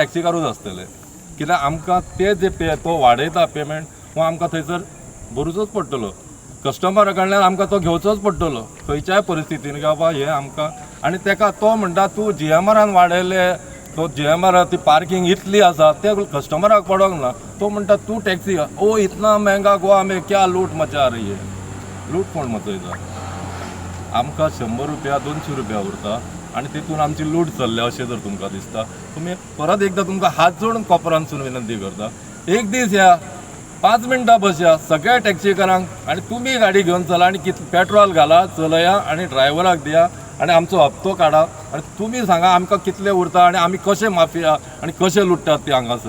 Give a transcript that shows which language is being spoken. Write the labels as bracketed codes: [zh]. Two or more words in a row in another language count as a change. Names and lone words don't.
[kok] टॅक्सीकारूच आसतले कित्याक आमकां ते जे तो वाडयता पेमेंट हो आमकां थंयसर भरूचोच पडटलो कस्टमरा कडल्यान आमकां तो घेवचोच पडटलो खंयच्याय परिस्थितीन की बाबा हे आमकां आनी तेका तो म्हणटा तूं GMRान वाडयले तो GMR ती पार्किंग इतली आसा ते कस्टमराक पडोंक ना तो म्हणटा तूं टॅक्सी [hi] ओ इतना महंगा गोवा में क्या लूट मचा रही है [kok] लूट कोण मचयता आमकां 100 रुपया 200 रुपया उरता आनी तितून आमची लूट चल्ल्या अशें जर तुमकां दिसता तुमी परत एकदां तुमकां हात जोडून कोपरानसून विनंती करता एक दीस या 5 मिनटां बसया सगळ्या टॅक्सीकारांक आनी तुमी गाडी घेवन चला आनी कितले पेट्रोल घाला चलया आनी ड्रायव्हराक दिया आनी आमचो हप्तो काडा आनी तुमी सांगा आमकां कितले उरता आनी आमी कशे माफिया आनी कशे लुट्टात ते हांगासर